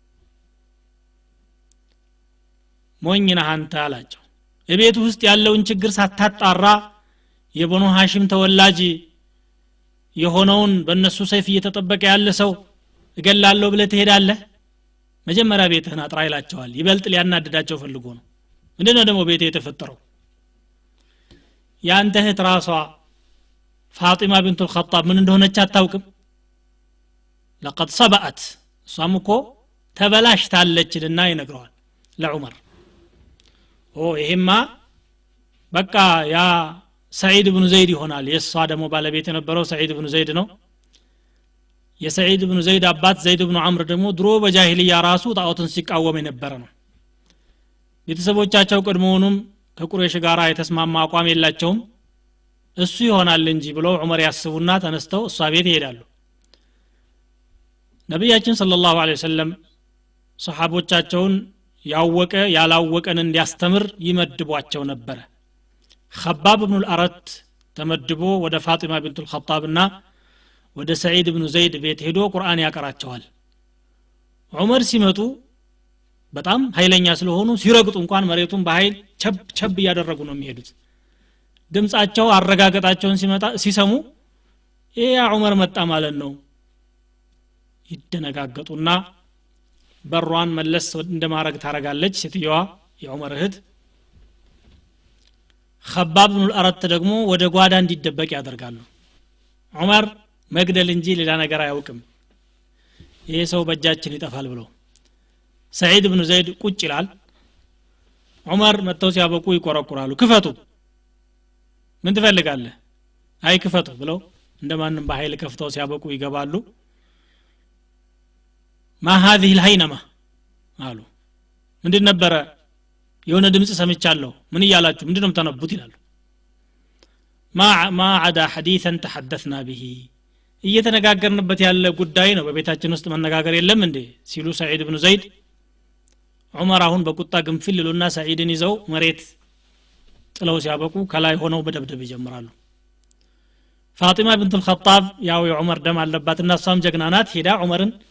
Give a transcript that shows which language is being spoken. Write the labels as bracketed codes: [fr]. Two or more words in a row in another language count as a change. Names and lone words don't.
[am] ሞኝና አንተ አላቸው እቤት ውስጥ ያለውን ችግር ሳታጣራ የበኑ ሐሽም ተወላጅ የሆነውን በእነሱ ሰይፍ እየተጠበቀ ያለ ሰው እገላለሁ ብለህ ትሄዳለህ መጀመሪያ ቤትህን አጥራ ይላቸዋል ይበልጥ ሊያናድዳቸው ፈልጎ ነው ምንድነው ደግሞ ቤቴ የተፈጠረው ያንተ እህት ራሷ ፋጢማ ቢንቱ الخطاب ምን እንደሆነች አታውቅም [ar] لقد صبأت [am] ሷምኮ ተበላሽታለችና ይነግረዋል ለዑመር ይሄማ በቃ ያ ሰዒድ ኢብኑ ዘይድ ይሆናል የሷ ደግሞ ባለቤት የነበረው ሰዒድ ኢብኑ ዘይድ ነው የሰዒድ ኢብኑ ዘይድ አባት ዘይድ ኢብኑ አምር ደግሞ ድሮ በጃሂልያ ራሱ ጣዖትን ሲቃወም የነበረ ነው ቤተሰቦቻቸው ቀድሞውንም ከቁረይሽ ጋር የተስማማ አቋም የላቸውም እሱ ይሆናል እንጂ ብለው ዑመር ያስቡና ተነስተው እሷ ቤት ይሄዳሉ ነብያችን [ar] صلى الله عليه وسلم [am] ሰሃቦቻቸውን ያወቀ ያላወቀን እንዲያስተምር ይመድቧቸው ነበር خباب بن الأرت ተመድቦ ወደ ፋጢማ ቢንቱ الخطاب እና ወደ ሰዒድ ኢብኑ ዘይድ ቤት ሄዶ ቁርአን ያቀራቸዋል ዑመር ሲመጡ በጣም ኃይለኛ ስለሆኑ ሲረግጡ እንኳን መሬቱን በኃይል ቸብ ያደረጉ ነው የሚሄዱት ድምጻቸው አረጋገጣቸውን ሲሰሙ ያ ዑመር መጣ ማለት ነው ይደነጋገጡና በሯን መለስ እንደማረግ ታረጋለች ሴትየዋ የዑመር እህት خباب بن الأرت ደግሞ ወደ ጓዳ እንዲደበቅ ያደርጋሉ ዑመር መግደል እንጂ ሌላ ነገር አያውቅም ይሄ ሰው በእጃችን ይጠፋል ብሎ ሰዒድ ኢብኑ ዘይድ ቁጭ ይላል ዑመር መተው ሲያበቁ ይቆረቁራሉ ክፈቱ ምን ትፈልጋለህ አይ ክፈቱ ብለው እንደማንም በኃይል ከፍተው ሲያበቁ ይገባሉ [ar] ما هذه الهينمه [am] አሉ ምንድን ነበር የሆነ ድምጽ ሰምቻለሁ ምን ይያላችሁ ምንድነው ተነቡት ይላሉ [ar] ما عدا حديثا تحدثنا به [am] እየተነጋገርንበት ያለ ጉዳይ ነው በቤታችን ውስጥ መነጋገር የለም እንዴ ሲሉ ሰዒድ ኢብኑ ዘይድ ዑመር አሁን በቁጣ ግንፍል ይሉና ሰዒድን ይዘው መሬት ጥለው ሲያበቁ ከላይ ሆነው በደብደብ ይጀምራሉ ፋጢማ ቢንቱ الخطاب ያው የዑመር ደም አለባትና እሷም ጀግና ናት ሄዳ ዑመርን